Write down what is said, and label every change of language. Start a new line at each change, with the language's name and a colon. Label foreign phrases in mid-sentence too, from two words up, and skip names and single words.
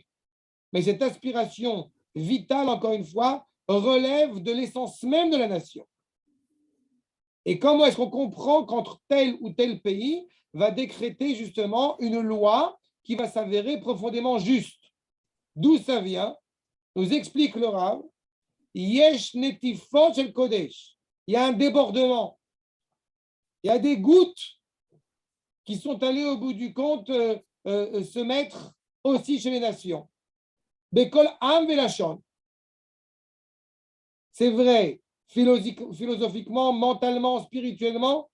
French: Mais cette aspiration vitale, encore une fois, relève de l'essence même de la nation. Et comment est-ce qu'on comprend qu'entre tel ou tel pays va décréter justement une loi qui va s'avérer profondément juste? D'où ça vient? Nous explique le Rav,
Hebrew: יש נטיפות של קודש.
French: il y a un débordement. Il y a des gouttes qui sont allées au bout du compte se mettre aussi chez les nations.
Hebrew: בכל עם ולשון.
French: C'est vrai, philosophiquement, mentalement, spirituellement.